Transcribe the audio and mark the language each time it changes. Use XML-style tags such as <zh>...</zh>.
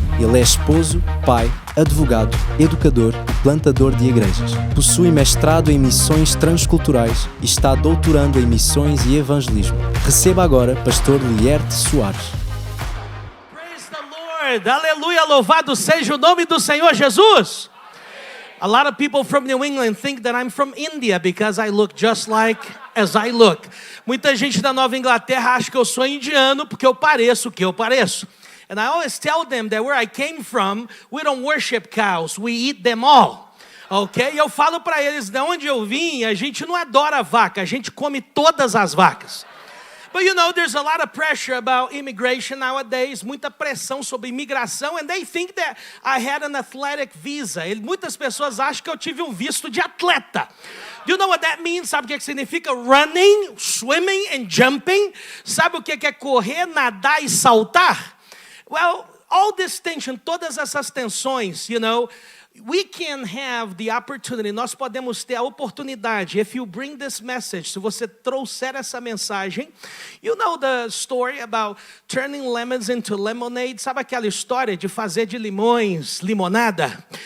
<pt>Ele é esposo, pai, advogado, educador e plantador de igrejas. Possui mestrado em missões transculturais e está doutorando em missões e evangelismo. Receba agora pastor Lierte Soares.</pt> <en>Praise the Lord! Aleluia!</en> <pt>Louvado seja o nome do Senhor Jesus!</pt> <en>A lot of people from New England think that I'm from India because I look just like as I look.</en> <pt>Muita gente da Nova Inglaterra acha que eu sou indiano porque eu pareço o que eu pareço.</pt> <en>And I always tell them that where I came from, we don't worship cows, we eat them all.</en> <pt>Ok? E eu falo para eles, de onde eu vim, a gente não adora vaca, a gente come todas as vacas.</pt> <en>But you know, there's a lot of pressure about immigration nowadays,</en> <pt>muita pressão sobre imigração,</pt> <en>and they think that I had an athletic visa.</en> <pt>Muitas pessoas acham que eu tive um visto de atleta.</pt> <en>Do you know what that means?</en> <pt>Sabe o que significa</pt> <en>running, swimming and jumping?</en> <pt>Sabe o que é correr, nadar e saltar?</pt> <en>Well, all this tension,</en> <pt>todas essas tensões,</pt> <en>you know, we can have the opportunity,</en> <pt>nós podemos ter a oportunidade,</pt> <en>if you bring this message,</en> <pt>se você trouxer essa mensagem,</pt> <en>you know the story about turning lemons into lemonade,</en> <pt>sabe aquela história de fazer de limões limonada?</pt>